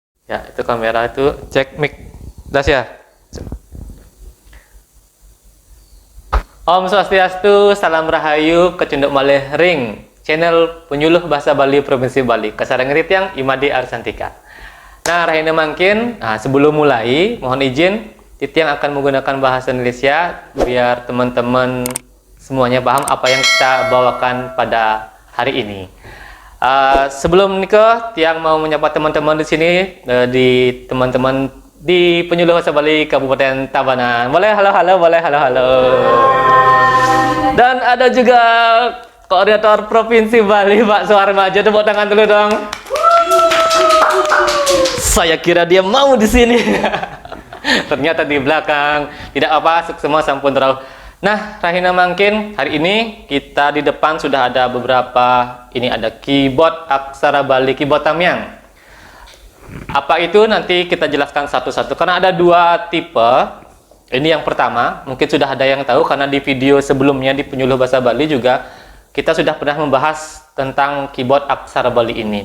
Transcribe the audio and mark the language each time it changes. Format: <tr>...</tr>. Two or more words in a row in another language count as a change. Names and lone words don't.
<id>Ya, itu kamera itu cek mic. Das ya.</id> <sa>Om Swastiastu,</sa> <ban>salam rahayu, kecunduk malih ring channel penyuluh bahasa Bali Provinsi Bali. Kasareng Ritiang Imadi Arsantika. Nah, rahina mangkin,</ban> <id>sebelum mulai, mohon izin Titiang akan menggunakan bahasa Indonesia biar teman-teman semuanya paham apa yang kita bawakan pada hari ini. Sebelum nikah, Tiang mau menyapa teman-teman di sini, teman-teman di penyuluh bahasa Bali Kabupaten Tabanan. Boleh halo, boleh halo. Dan ada juga koordinator Provinsi Bali, Pak Suharmajo. Tepuk tangan dulu dong. Saya kira dia mau di sini. Ternyata di belakang. Tidak apa, semua sampun terlalu. Nah,</id> <ban>rahina mangkin,</ban> <id>hari ini kita di depan sudah ada beberapa, ini ada keyboard aksara Bali, keyboard Tamyang. Apa itu nanti kita jelaskan satu-satu, karena ada dua tipe. Ini yang pertama, mungkin sudah ada yang tahu, karena di video sebelumnya di penyuluh bahasa Bali juga, kita sudah pernah membahas tentang keyboard aksara Bali ini.</id>